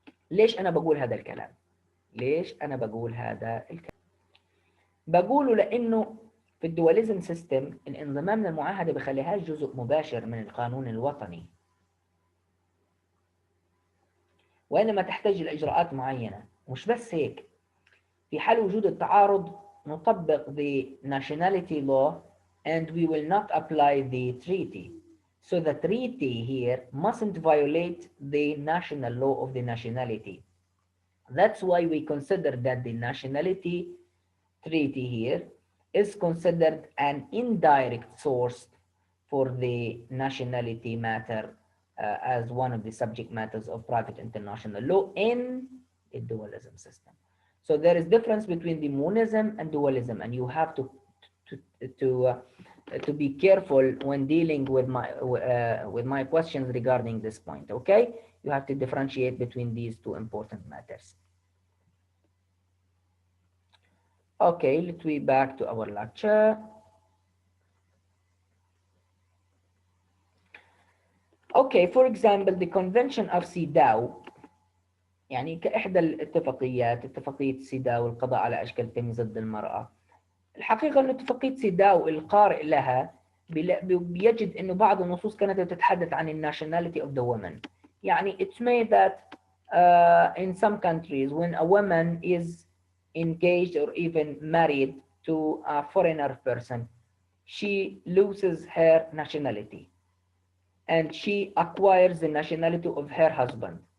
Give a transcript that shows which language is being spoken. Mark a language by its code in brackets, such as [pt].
[ar] ليش أنا بقول هذا الكلام؟ ليش أنا بقول هذا الكلام؟ بقوله لأنه في الدوليزم سيستم الانضمام للمعاهدة بخليهاش جزء مباشر من القانون الوطني، وإنما تحتاج لإجراءات معينة. مش بس هيك، في حال وجود التعارض نطبق [en] the nationality law and we will not apply the treaty. So the treaty here mustn't violate the national law of the nationality. That's why we consider that the nationality treaty here is considered an indirect source for the nationality matter as one of the subject matters of private international law in the dualism system. So there is difference between the monism and dualism, and you have to be careful when dealing with my questions regarding this point. Okay, you have to differentiate between these two important matters. Okay, let's be back to our lecture. Okay, for example, the convention of CEDAW، [ar] يعني كإحدى الاتفاقيات، اتفاقية سيداو القضاء على أشكال التمييز ضد المرأة. الحقيقة أن اتفاقية سيداو القارئ لها بيجد أنه بعض النصوص كانت تتحدث عن الناشوناليتي [en] of the woman. [ar] يعني [en] it's made that in some countries when a woman is engaged or even married to a foreigner person, she loses her nationality and she acquires the nationality of her husband.